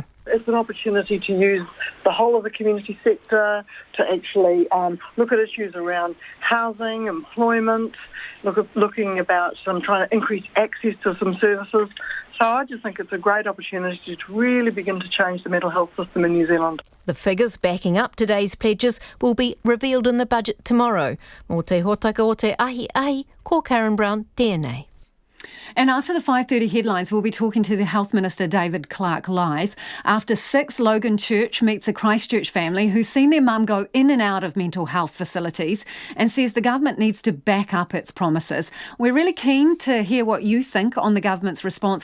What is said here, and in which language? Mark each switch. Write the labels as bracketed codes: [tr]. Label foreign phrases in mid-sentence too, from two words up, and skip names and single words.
[en] It's an opportunity to use the whole of the community sector to actually look at issues around housing, employment, looking about trying to increase access to some services. So I just think it's a great opportunity to really begin to change the mental health system in New Zealand. The figures backing up today's pledges will be revealed in the budget tomorrow. [mi] Mō te hōtaka o te ahi, ko Karen Brown, tēnei. [en] And after the 5:30 headlines, we'll be talking to the Health Minister David Clark live. After 6, Logan Church meets a Christchurch family who's seen their mum go in and out of mental health facilities and says the government needs to back up its promises. We're really keen to hear what you think on the government's response.